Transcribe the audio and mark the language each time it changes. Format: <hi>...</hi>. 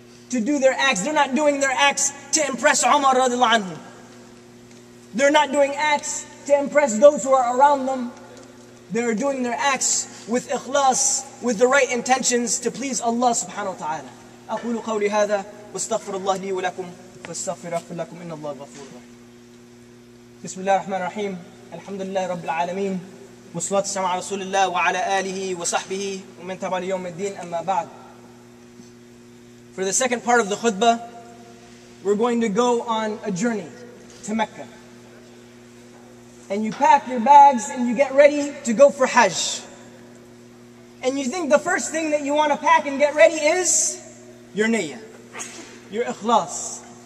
<en>To do their acts, they're not doing their acts to impress Umar radiallahu anhu. They're not doing acts to impress those who are around them. They're doing their acts with ikhlas, with the right intentions to please Allah subhanahu wa ta'ala.</en> <ar>أقول قولي هذا واستغفر الله لي ولكم فاستغفر لكم إن الله غفور رحيم. بسم الله الرحمن الرحيم. الحمد لله رب العالمين والصلاة والسلام على رسول الله وعلى آله وصحبه ومن تبع ليوم الدين أما بعد.</ar> <en>For the second part of the khutbah, we're going to go on a journey to Mecca. And you pack your bags and you get ready to go for Hajj. And you think the first thing that you want to pack and get ready is your niyyah, your ikhlas.</en>